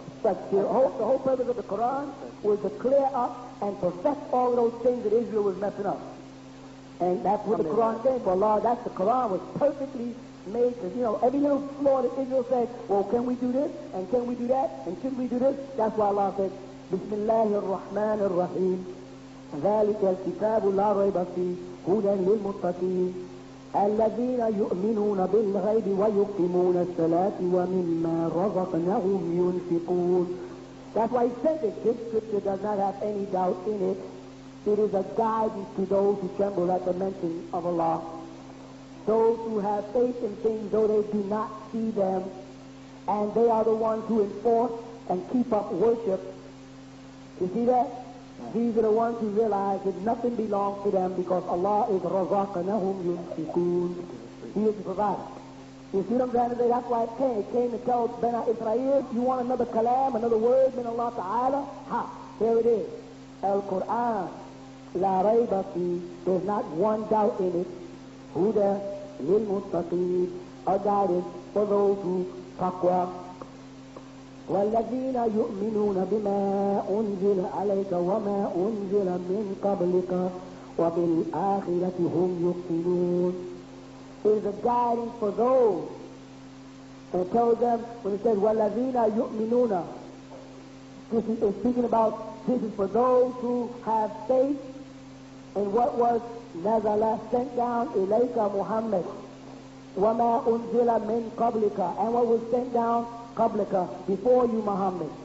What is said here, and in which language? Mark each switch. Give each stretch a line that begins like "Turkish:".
English: But the whole purpose of the Quran was to clear up and perfect all of those things that Israel was messing up. And that's what the Quran said. For Allah, the Quran was perfectly made to, every little flaw that Israel said, well, can we do this? And can we do that? And should we do this? That's why Allah said, Bismillahir Rahmanir Rahim.
Arabic: ذلك الكتاب لا ريب فيه هدى للمتقين الذين يؤمنون بالغيب ويقيمون الصلاة ومما رزقناهم ينفقون.
English: That's why he said that this scripture does not have any doubt in it. It is a guidance to those who tremble at the mention of Allah. Those who have faith in things though they do not see them, and they are the ones who enforce and keep up worship. You see that? These are the ones who realize that nothing belongs to them because Allah is
Arabic: razaqanahum yunfiqun.
English: He is the provider. You see what I'm trying to say? That's why it came to tell Bani Israel, you want another kalam, another word min Allah Ta'ala? Ha! Here it is. Al-Quran.
Arabic: La rayba fi.
English: There's not one doubt in it.
Arabic: Huda lil muttaqeen.
English: A guidance for those who taqwa.
Arabic: والذين يؤمنون بما أنزل عليك وما أنزل من قبلك وبالآخرة هم يؤمنون.
English: It is a guidance for those. And it tells them, when it says
Arabic: وَالَّذِينَ يُؤْمِنُونَ,
English: this is speaking about, this is for those who have faith in what was نَزَلَ sent down إِلَيْكَ Muhammad
Arabic: وَمَا أُنزِلَ مِن قَبْلِكَ,
English: and what was sent down قبلك, before you, Muhammad.